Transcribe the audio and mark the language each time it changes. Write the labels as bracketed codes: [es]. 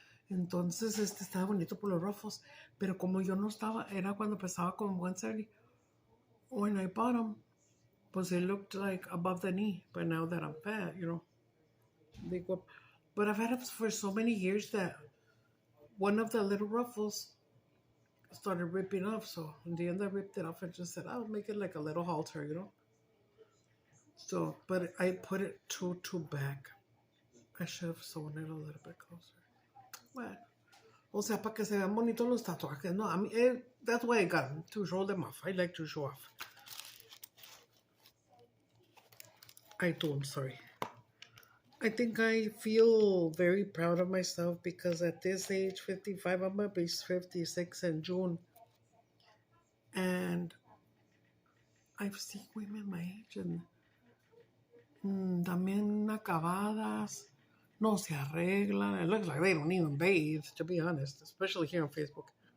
[es] Entonces, estaba bonito por los rojos, pero como yo no estaba, era cuando pesaba como 170. [en] when I bought them, was it looked like above the knee. But now that I'm fat, they go up. But I've had it for so many years that one of the little ruffles started ripping off. So in the end, I ripped it off and just said, I'll make it like a little halter. So, but I put it too back. I should have sewn it a little bit closer. [es] Well, o sea, para que se vean bonitos los tatuajes. [en] No, I mean, that's why I got them, to show them off. I like to show off. I'm sorry. I think I feel very proud of myself because at this age, 55, I'm going to be 56 in June. And I've seen women my age and [es] también acabadas, no se arreglan. [en] It looks like they don't even bathe, to be honest, especially here on Facebook.